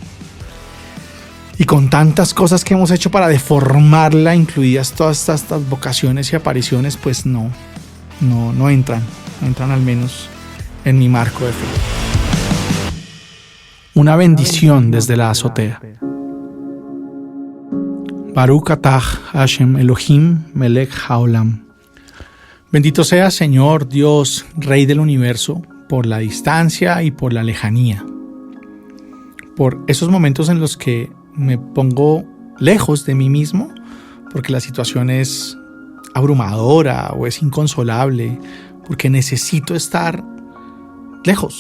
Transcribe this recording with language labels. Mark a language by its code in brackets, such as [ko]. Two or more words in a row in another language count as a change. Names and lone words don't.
[es] Y con tantas cosas que hemos hecho para deformarla, incluidas todas estas vocaciones y apariciones, pues no entran al menos en mi marco de fe. Una bendición desde la azotea. [he] Baruch atah Hashem Elohim melech haolam. [es] Bendito sea Señor Dios, Rey del universo, por la distancia y por la lejanía. Por esos momentos en los que me pongo lejos de mí mismo, porque la situación es abrumadora o es inconsolable, porque necesito estar lejos.